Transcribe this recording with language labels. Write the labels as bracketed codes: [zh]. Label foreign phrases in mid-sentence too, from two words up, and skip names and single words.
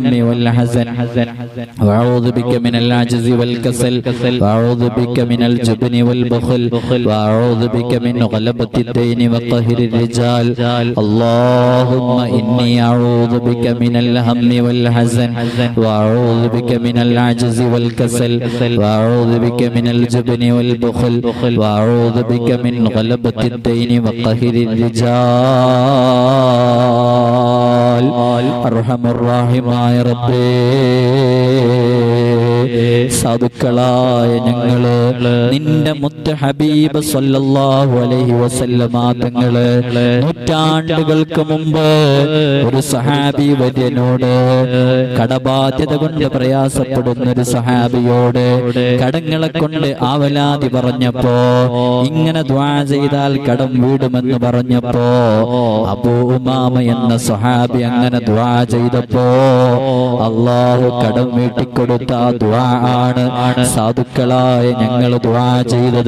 [ar] والحزن وأعوذ بك من العجز والكسل وأعوذ بك من الجبن والبخل وأعوذ بك من غلبة الدين وقهر الرجال اللهم إني أعوذ بك من الهم والحزن وأعوذ بك من العجز والكسل وأعوذ بك من الجبن والبخل وأعوذ بك من غلبة الدين وقهر الرجال أرحم الراحمين يا ربي [ml] സാധുക്കളായ ഞങ്ങള് നിന്റെ മുത്ത് ഹബീബ് [ar] صلى الله عليه [ml] വസല്ലമ തങ്ങള് നൂറ്റാണ്ടുകൾക്ക് മുമ്പ് ഒരു സഹാബി വര്യനോട് കടബാധ്യത കൊണ്ട് പ്രയാസപ്പെടുന്ന ഒരു സഹാബിയോട് കടങ്ങളെ കൊണ്ട് ആവലാതി പറഞ്ഞപ്പോ ഇങ്ങനെ ദുആ ചെയ്താൽ കടം വീടുമെന്ന് പറഞ്ഞപ്പോ അബൂ ഉമാമ എന്ന സഹാബി അങ്ങനെ ദുആ ചെയ്തപ്പോ അല്ലാഹു കടം വീട്ടിക്കൊടുത്ത ദുആ ആണ് സാധുക്കളായ ഞങ്ങൾ ദുആ ചെയ്തത്.